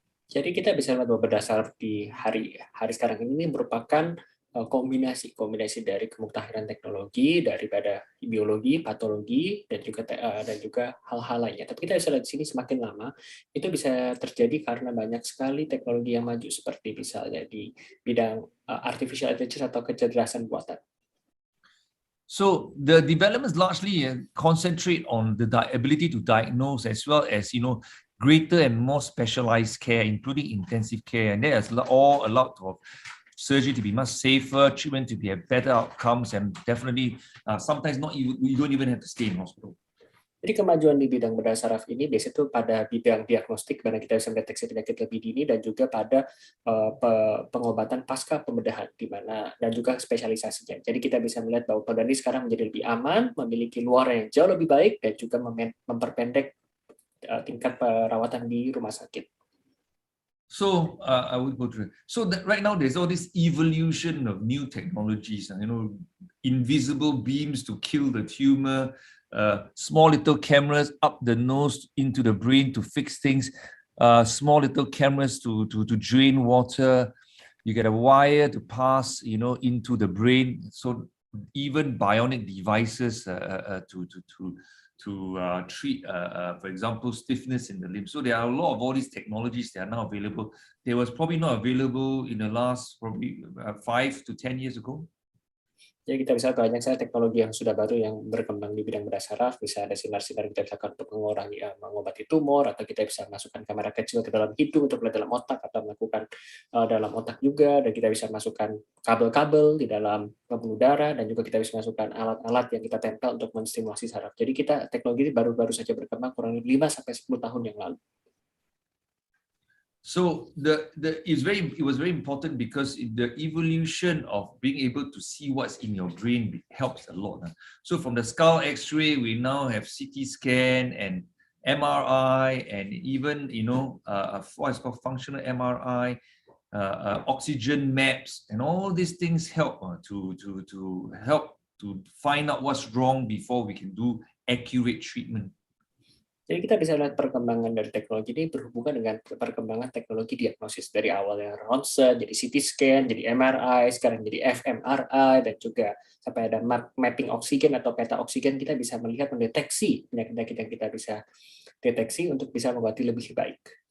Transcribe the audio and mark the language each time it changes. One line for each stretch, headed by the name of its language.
Indonesian: Jadi kita bisa lihat bahwa berdasar di hari sekarang ini merupakan kombinasi dari kemuktahiran teknologi, daripada biologi, patologi, dan juga hal-hal lainnya. Tapi kita bisa lihat di sini semakin lama itu bisa terjadi karena banyak sekali teknologi yang maju, seperti misalnya di bidang artificial intelligence atau kecerdasan buatan.
English: So the developments largely concentrate on the ability to diagnose, as well as greater and more specialized care, including intensive care, and there's all a lot of surgery to be much safer, treatment to be better outcomes, and definitely sometimes you don't even have to stay in hospital.
Indonesian: Jadi kemajuan di bidang bedah saraf ini biasanya itu pada bidang diagnostik, mana kita bisa mendeteksi penyakit lebih dini, dan juga pada pengobatan pasca pembedahan, dan juga spesialisasinya. Jadi kita bisa melihat bahwa pada ini sekarang menjadi lebih aman, memiliki luar yang jauh lebih baik, dan juga memperpendek tingkat perawatan di rumah sakit.
English: So I would go through it. So right now there's all this evolution of new technologies, invisible beams to kill the tumor, small little cameras up the nose into the brain to fix things, small little cameras to drain water. You get a wire to pass, into the brain. So even bionic devices to treat, for example, stiffness in the limb. So there are a lot of all these technologies that are now available. They was probably not available in the last 5 to 10 years ago.
Indonesian: Jadi kita bisa banyak sekali teknologi yang sudah baru yang berkembang di bidang bedah saraf, bisa ada sinar-sinar kita bisa lakukan untuk mengurangi mengobati tumor, atau kita bisa masukkan kamera kecil ke dalam hidung untuk melihat dalam otak, atau melakukan dalam otak juga, dan kita bisa masukkan kabel-kabel di dalam pembuluh darah, dan juga kita bisa masukkan alat-alat yang kita tempel untuk menstimulasi saraf. Jadi kita teknologi ini baru-baru saja berkembang kurang lebih 5 sampai 10 tahun yang lalu.
English: So it was very important because the evolution of being able to see what's in your brain helps a lot. So from the skull X-ray, we now have CT scan and MRI, and even what's called functional MRI, oxygen maps, and all these things help to help to find out what's wrong before we can do accurate treatment.
Indonesian: Jadi kita bisa lihat perkembangan dari teknologi ini berhubungan dengan perkembangan teknologi diagnosis dari awalnya ronsen, jadi CT scan, jadi MRI, sekarang jadi fMRI, dan juga sampai ada mapping oksigen atau peta oksigen, kita bisa melihat mendeteksi penyakit-penyakit yang kita bisa deteksi untuk bisa mengobati lebih baik.